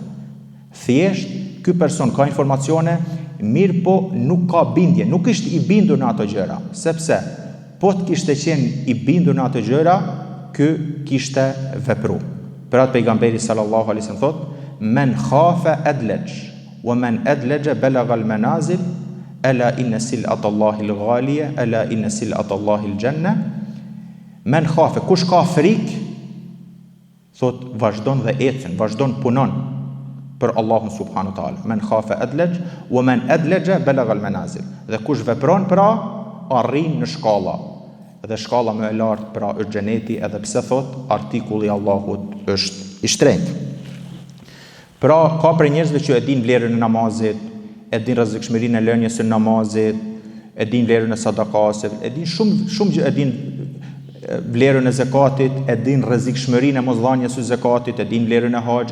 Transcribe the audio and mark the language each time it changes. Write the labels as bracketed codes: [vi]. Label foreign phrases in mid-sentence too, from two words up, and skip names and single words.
[sq] Thjesht, ky person ka informacione, mirë po nuk ka bindje, nuk ishte i bindur në ato gjëra, sepse po të kishte qenë i bindur në ato gjëra, ky kishte vepru. Për atë pejgamberi [ar] صلى الله عليه وسلم thot: "من خاف أدلج ومن أدلج بلغ المنازل ألا إن سلعة الله الغالية ألا إن سلعة الله الجنة." من خاف, [sq] kush ka frikë, thot vazhdon dhe ecën, vazhdon punon për Allahun [ar] سبحانه وتعالى. من خاف أدلج ومن أدلج بلغ المنازل. [sq] Dhe kush vepron pra arrin në shkalla. Dhe shkalla më e lartë pra është xheneti, edhe pse thot artikulli i Allahut është i shtrenjtë. Pra ka për njerëzve që e din vlerën e namazit, e din rrezikshmërinë e lënies së namazit, e din vlerën e sadakasit, e din shumë gjë, e din vlerën e zakatit, e din rrezikshmërinë e mosdhënies së zakatit, e din vlerën e haxhit.